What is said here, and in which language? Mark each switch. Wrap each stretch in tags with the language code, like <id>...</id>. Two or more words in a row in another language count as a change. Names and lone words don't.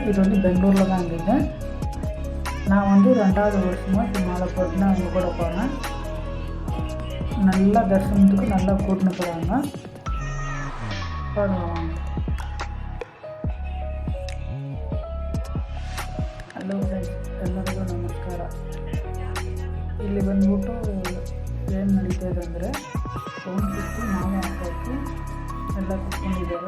<ta>இது வந்து பெங்களூரில் தான் இருந்தது. நான் வந்து 2வது வருஷமாக இப்போ மாலை போட்டுன்னு அவங்க கூட போனேன். நல்லா தரிசனத்துக்கு நல்லா கூட்டின்னு போகிறாங்க.</ta> <en>Hello friends,</en> <kn>ಎಲ್ಲರಿಗೂ ನಮಸ್ಕಾರ. ಇಲ್ಲಿ ಬಂದ್ಬಿಟ್ಟು ಏನು ನಡೀತಾ ಇದೆ ಅಂದರೆ, ಓಂ ಶಕ್ತಿ ಮಾಲೆ ಹಾಕೋಕ್ಕೆ ಎಲ್ಲ ಕುತ್ಕೊಂಡಿದ್ದಾರೆ.</kn>